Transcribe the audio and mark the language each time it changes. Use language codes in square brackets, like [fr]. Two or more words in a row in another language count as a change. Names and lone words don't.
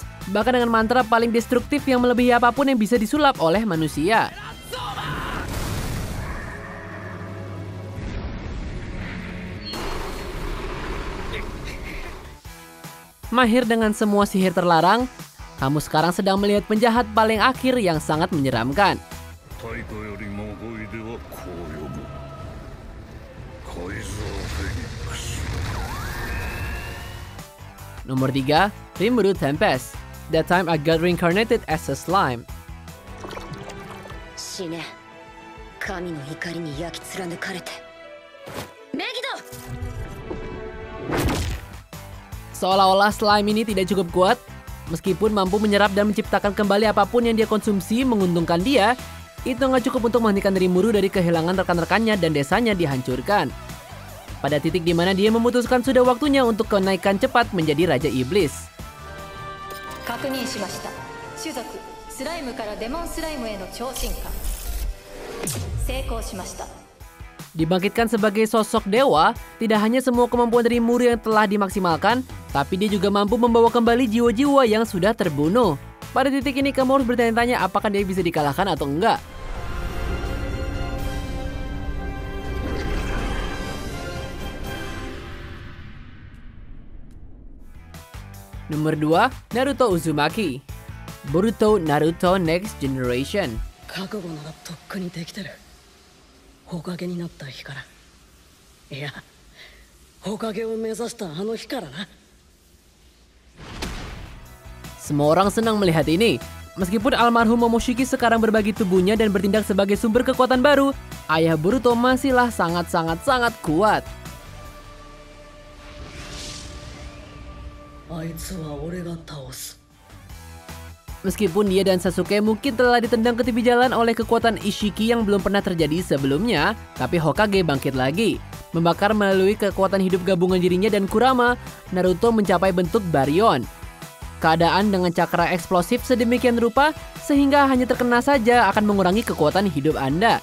[id] Bahkan dengan mantra paling destruktif yang melebihi apapun yang bisa disulap oleh manusia. Mahir dengan semua sihir terlarang, kamu sekarang sedang melihat penjahat paling akhir yang sangat menyeramkan. [ja] 太古よりも思い出はこう呼ぶ。改造フェニックス。 [id] Nomor 3, Rimuru Tempest. [en] That time I got reincarnated as a slime. [ja] 死ね。神の怒りに焼き貫かれて。メギド。 [id] Seolah-olah slime ini tidak cukup kuat, meskipun mampu menyerap dan menciptakan kembali apapun yang dia konsumsi menguntungkan dia, itu nggak cukup untuk menghentikan Rimuru dari kehilangan rekan-rekannya dan desanya dihancurkan. Pada titik di mana dia memutuskan sudah waktunya untuk kenaikan cepat menjadi Raja Iblis. [ja] 確認しました。種族スライムからデモンスライムへの超進化。成功しました。 [id] Dibangkitkan sebagai sosok dewa, tidak hanya semua kemampuan dari Rimuru yang telah dimaksimalkan, tapi dia juga mampu membawa kembali jiwa-jiwa yang sudah terbunuh. Pada titik ini kamu harus bertanya-tanya apakah dia bisa dikalahkan atau enggak. Nomor 2, Naruto Uzumaki. Boruto Naruto Next Generation. [ja] 覚悟ならとっくにできてる。火影になった日から。いや、火影を目指したあの日からな。 [id] Semua orang senang melihat ini. Meskipun almarhum Momoshiki sekarang berbagi tubuhnya dan bertindak sebagai sumber kekuatan baru, ayah Boruto masihlah sangat kuat. [ja] あいつは俺が倒す。 [id] Meskipun dia dan Sasuke mungkin telah ditendang ke tepi jalan oleh kekuatan Ishiki yang belum pernah terjadi sebelumnya, tapi Hokage bangkit lagi. Membakar melalui kekuatan hidup gabungan dirinya dan Kurama, Naruto mencapai bentuk Baryon. Keadaan dengan cakra eksplosif sedemikian rupa sehingga hanya terkena saja akan mengurangi kekuatan hidup Anda.